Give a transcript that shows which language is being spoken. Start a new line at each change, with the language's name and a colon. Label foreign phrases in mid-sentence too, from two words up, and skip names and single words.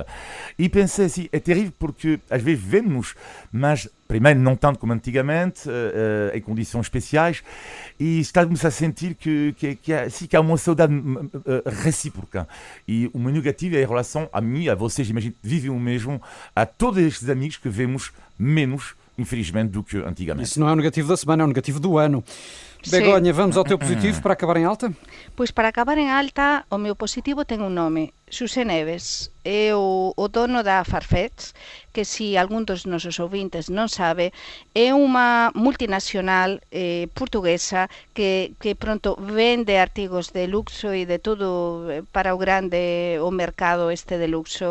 Portuguese: E pensei assim, é terrível porque às vezes vemos-nos, mas primeiro não tanto como antigamente, em condições especiais, e está-me a sentir que há uma saudade recíproca. E o meu negativo é em relação a mim, a vocês, imagino, vivem o mesmo, a todos estes amigos que vemos menos, infelizmente, do que antigamente. Isso não é o negativo da semana, é o negativo do ano. Begonha, vamos ao teu positivo para acabar em alta?
Galician: Pois para acabar en alta, o meu positivo ten un nome, Xosé Neves, é o dono da Farfetch, que se algún dos nosos ouvintes non sabe, é unha multinacional portuguesa que pronto vende artigos de luxo e de todo para o grande o mercado este de luxo,